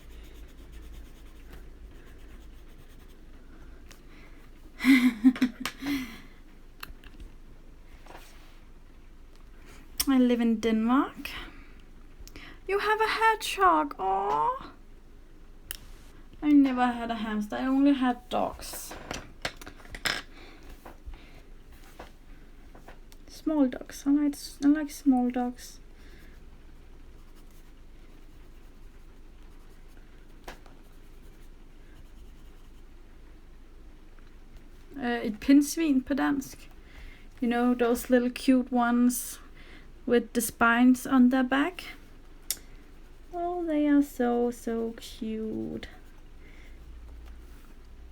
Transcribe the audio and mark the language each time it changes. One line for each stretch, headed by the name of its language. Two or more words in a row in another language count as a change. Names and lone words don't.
English: I live in Denmark. You have a hedgehog. Oh, I never had a hamster. I only had dogs. Small dogs. I like small dogs.
Danish: Et pindsvin på dansk.
English: You know, those little cute ones with the spines on their back. Oh, they are so cute.